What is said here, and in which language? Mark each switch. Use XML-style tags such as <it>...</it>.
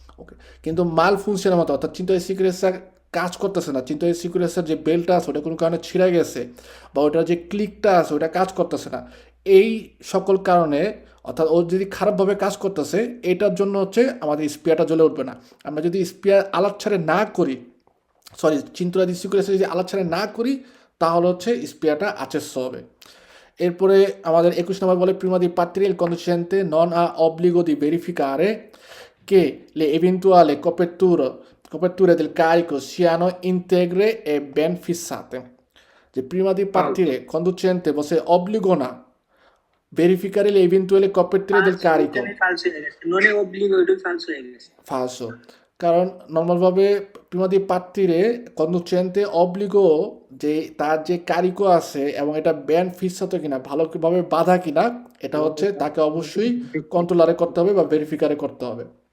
<bn>ওকে, কিন্তু মাল ফুনকশনের মতো, অর্থাৎ চিন্তা সিকুরেন্সার কাজ করতেছে না, চিন্তা সিকুরেন্সার যে বেলটা আছে ওটা কোনো কারণে ছিঁড়ে গেছে, বা ওটার যে ক্লিকটা আছে ওটা কাজ করতেছে না, এই সকল কারণে, অর্থাৎ ও যদি খারাপভাবে কাজ করতেছে, এটার জন্য হচ্ছে আমাদের স্পিয়ারটা জ্বলে উঠবে না। আমরা যদি স্পিয়ার আলাপ ছাড়ে না করি, সরি চিন্তা সিকুরেন্সার যদি আলাপ ছাড়ে না করি, তাহলে হচ্ছে স্পিয়ারটা আচেস্য হবে। এরপরে আমাদের 21 নম্বর বলে</bn> <it>prima di partir il conducente non ha obbligo di verificare che le eventuali coperture del carico siano integre e ben fissate. যে prima di partire conducente possede obbligo না verificare le eventuali coperture del carico.</it> <bn>ফালসু হয়ে গেছে, ননে অবলিগো, এটা ফালসু হয়ে গেছে।</bn> <it>Falso.</it> <bn>কারণ নর্মালভাবে</bn> <it>prima di partire conducente obbligo</it> <bn>যে তার যে কারিকো আছে এবং এটা ব্যান্ড ফিক্সাতো কিনা, ভালোভাবে বাঁধা কিনা, এটা হচ্ছে তাকে অবশ্যই কন্ট্রোলারে করতে হবে বা ভেরিফিকারে করতে হবে।</bn>